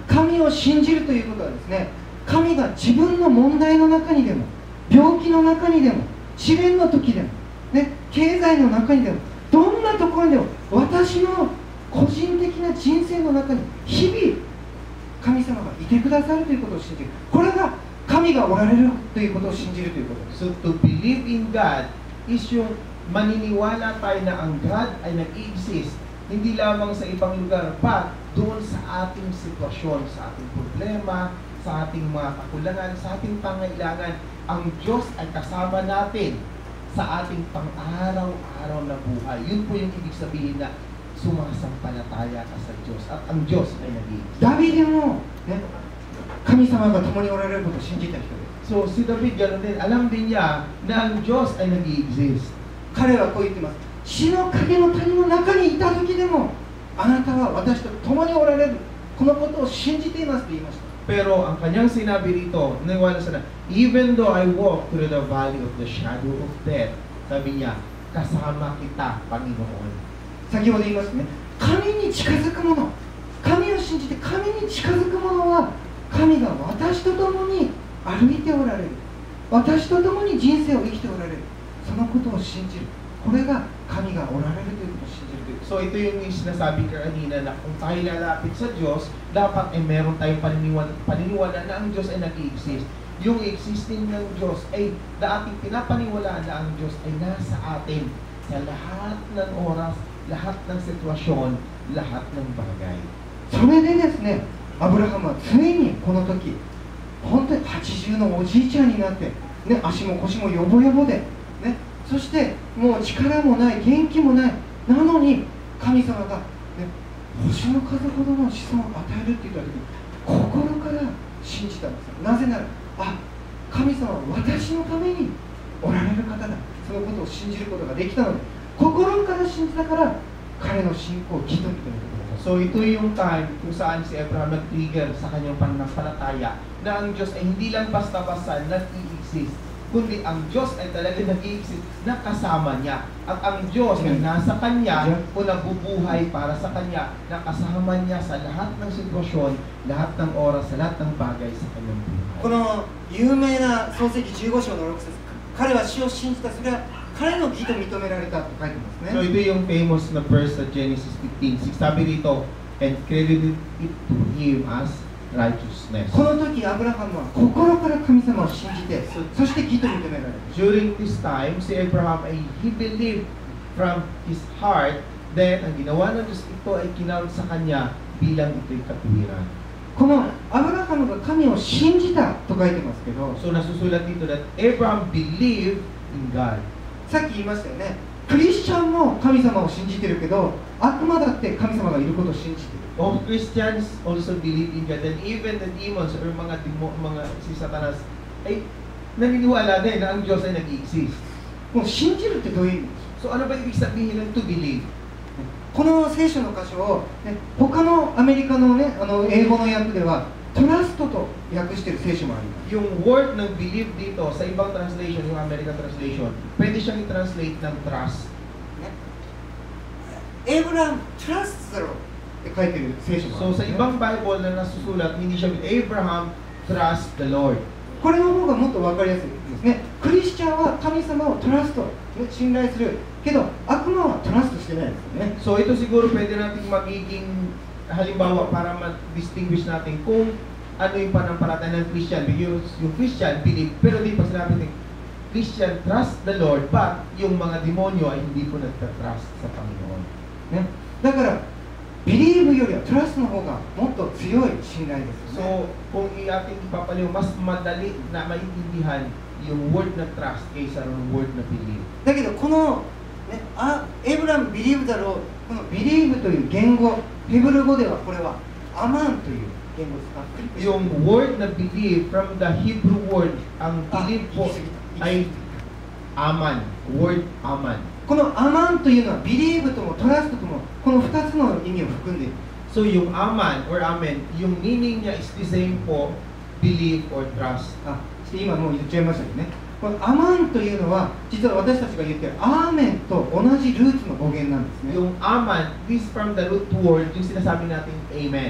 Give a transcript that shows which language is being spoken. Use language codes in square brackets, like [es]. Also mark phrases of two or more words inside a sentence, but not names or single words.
[ja] 神を信じるということはですね、神が自分の問題の中にでも病気の中にでも試練の時でも、ね、経済の中にでもどんなところにでも私の個人的な人生の中に日々神様がいてくださるということを信じる。これが神がおられるということを信じるということです。 [en] So to believe in God is [tl] yung maniniwala tayo na ang God ay nag-i-exist hindi lamang sa ibang lugar, but doon sa ating sitwasyon, sa ating problema, sa ating mga kakulangan, sa ating pangailangan. Ang Diyos ay kasama natin sa ating pang-araw-araw na buhay. Yun po yung ibig sabihin na sumasampalataya ka sa Diyos at ang Diyos ay nag-i-exist. [ja] ダビデも、ね、神様が共におられることを信じた人です。 [tl] So si David, gano'n din, alam din niya na ang Diyos ay nag-i-exist. [ja] 彼はこう言ってます。死の影の谷の中にいた時でもあなたは私と共におられる。このことを信じていますと言いました。 [tl] Pero ang kanyang sinabi rito, naniwala siya na, [en] even though I walk through the valley of the shadow of death, [tl] sabi niya, kasama kita, Panginoon. [ja] 先ほど言いますね、神に近づく者、神を信じて神に近づく者は神が私と共に歩いておられる。私と共に人生を生きておられる。そのことを信じる。これが神がおられるということを信じるという。 [tl] So ito yung sinasabi kanina na kung tayo lalapit sa Diyos, dapat ay meron tayong paniniwala na ang Diyos ay nag-i-exist. Yung existing ng Diyos ay dating pinapaniwalaan na ang Diyos ay nasa atin sa lahat ng oras, lahat ng sitwasyon, lahat ng bagay. [ja] それでですね、アブラハムはついにこの時、本当に80のおじいちゃんになって、 ね、足も腰もヨボヨボで、ね、そしてもう力もない、元気もない、なのに神様が、ね、星の数ほどの子孫を与えるって言った時に心から信じたんですよ。なぜなら、神様は私のためにおられる方だ、そのことを信じることができたので、心から信じたから彼の信仰を義と認めてください。 [tl] So ito yung time kung saan si Abraham nag-trigger sa kanyang pananampalataya na ang Diyos ay hindi lang basta-basta nag-i-exist, kundi ang Diyos ay talaga nag-i-exist na kasama niya. At ang Diyos ay nasa kanya o nabubuhay para sa kanya, na kasama niya sa lahat ng sitwasyon, lahat ng oras, sa lahat ng bagay sa kanyang buhay. [ja] この有名な創世記15章の6節、彼は死を信じた、それは彼の義と認められたと書いてますね。 [tl] So ito yung famous na verse sa Genesis 15:6. Sabi dito, [en] and credited it to him as righteousness. [ja] この時アブラハムは心から神様を信じて、そして義と認められる。 [en] During this time, [tl] si Abraham ay [en] he believed from his heart, then [tl] ang ginawa ng Diyos ito ay kinount sa kanya bilang ito'y katuwiran. [ja] このアブラハムが神を信じたと書いてますけど、 [en] So [tl] nasusulat dito [en] that Abraham believed in God. [ja] さっき言いましたよね、クリスチャンも神様を信じてるけど、悪魔だって神様がいることを信じてる。 [en] All Christians also believe in God, and even the demons or [tl] mga si Satanas ay naniniwala din na ang Diyos ay nag-exist. [ja] もう信じるってどういう意味ですか？ [tl] So ano ba ibig sabihin ng [en] to believe? [ja] この聖書の箇所を、ね、他のアメリカの、ね、英語の訳ではトラストと訳している聖書もあります。 [tl] Yung word ng believe dito sa ibang translation, yung American translation, pwede siyang i-translate ng trust. [ja] エイブラム、トラストだろって書いてる聖書もあるん [tl] So [ja] ですね。 [tl] sa ibang Bible na nasusulat, hindi siya [en] with Abraham, trust the Lord. [ja] これの方がもっと分かりやすいですね。クリスチャンは神様をトラスト、ね、信頼するけど悪魔はトラストしてないですよね。 [tl] So ito siguro pwede nating magiging halimbawa para ma-distinguish natin kung ano yung panampalataya ng Christian. Because yung [en] Christian believe, [tl] pero di pa sinabi natin [en] Christian trust the Lord, but [tl] yung mga demonyo ay hindi po nagtatrust sa Panginoon. [ja] ね、だからビリーブよりはトラストの方がもっと強い信頼ですよね。 [tl] So kung ating ipapaliw, mas madali na maintindihan yung word na trust kaysa ng word na believe. [ja] だけどこの、ね、エイブラムビリーブだろう、このビリーブという言語、ヘブル語ではこれはアマンという言語を使っている。 [en] Yung word na believe from the Hebrew word, [tl] ang believe po ay aman, word aman. [ja] このアマンというのはビリーブともトラストともこの2つの意味を含んでいる。 [tl] So yung aman or amen, yung meaning niya [en] is the same [tl] po, [en] believe or trust. [ja] 今もう言っちゃいましたけどね、このアマンというのは実は私たちが言っているアーメンと同じルーツの語源なんですね。 [en] Yung aman, this from the root word, [tl] yung sinasabi natin amen.